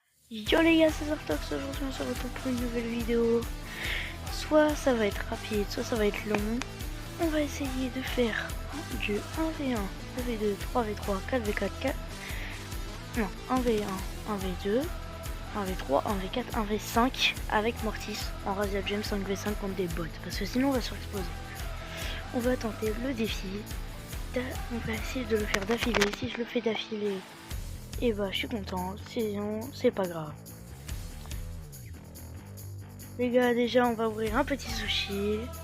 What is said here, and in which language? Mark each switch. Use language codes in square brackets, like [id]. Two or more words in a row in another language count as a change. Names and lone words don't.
[fr] Yo les gars, c'est Zartox, aujourd'hui on se retrouve pour une nouvelle vidéo. Soit ça va être rapide, soit ça va être long. On va essayer de faire du 1v1, 2v2, 3v3, 4v4, 4... Non, 1v1, 1v2, 1v3, 1v4, 1v5 avec Mortis en Razia Gem 5v5 contre des bots. Parce que sinon on va surexploser. On va tenter le défi. On va essayer de le faire d'affilée. Si je le fais d'affilée, et bah je suis content, sinon c'est pas grave. Les gars, déjà on va ouvrir un petit sushi.